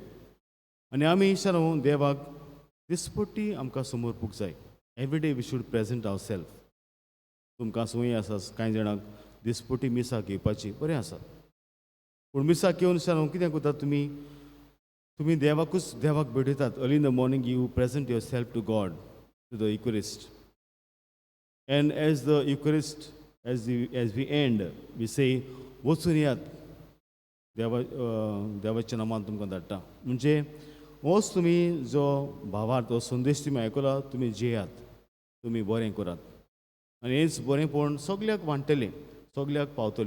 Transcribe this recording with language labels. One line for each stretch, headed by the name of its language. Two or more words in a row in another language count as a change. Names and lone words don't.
Konkani: आनी आमी न्हू देवाक दिसपट्टी आमकां समर्पूंक जाय.
English: Every day we should present ourselves.
Konkani: तुमकां संवय आसा कांय जाणांक दिसपट्टी मिसाक येवपाची बरें आसा. पूण मिसाक येवन न्हू कितें करतात तुमी देवाक भेटयतात.
English: Early in the morning you present yourself to God to the Eucharist. And as the Eucharist, as we end, we say,
Konkani: वचून यात देवाच्या नांवान तुमकां धाडटा. म्हणजे होच तुमी जो भावार्थ हो संदेश तुमी आयकला तुमी जेयात, तुमी बरें करात आनी हेच बरेंपण सगळ्याक वांटतलें, सगळ्याक पावतलें.